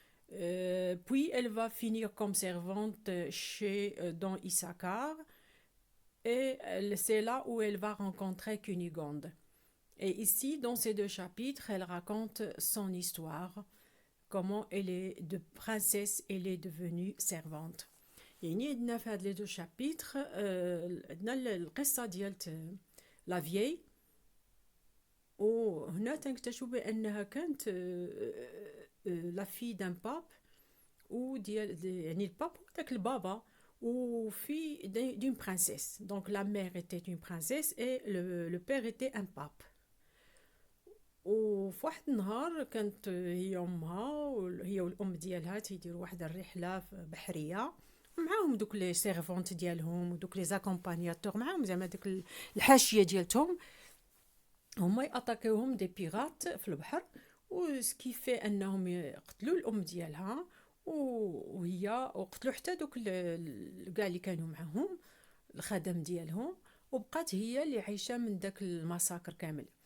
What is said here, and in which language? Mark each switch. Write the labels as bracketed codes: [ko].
[fr] Puis elle va finir comme servante dans Issachar, et c'est là où elle va rencontrer Cunégonde. Et ici, dans ces deux chapitres, elle raconte son histoire, comment elle est de princesse, elle est devenue servante. [ar] يعني عندنا في هاد لي دو شابيتر عندنا القصة ديال لا فيي، وهنا تنكتشفوا بأنها كانت لا في دان باب يعني الباب داك البابا وفي [fr] d'une princesse. Donc la mère était une princesse et le père était un pape. [ar] وفي واحد النهار كانت هي امها هي والام ديالها تيديروا واحد الرحله بحريه، معاهم دوك لي سيرفونت ديالهم ودوك لي زاكومبانياتور معاهم، زعما داك الحاشيه ديالتهم، هما ياتاكيوهم دي بيرات في البحر، وسكيفي انهم يقتلوا الام ديالها وهي وقتلوا حتى دوك كاع اللي كانوا معاهم الخدم ديالهم، وبقات هي اللي عايشه من داك المساكر كامل.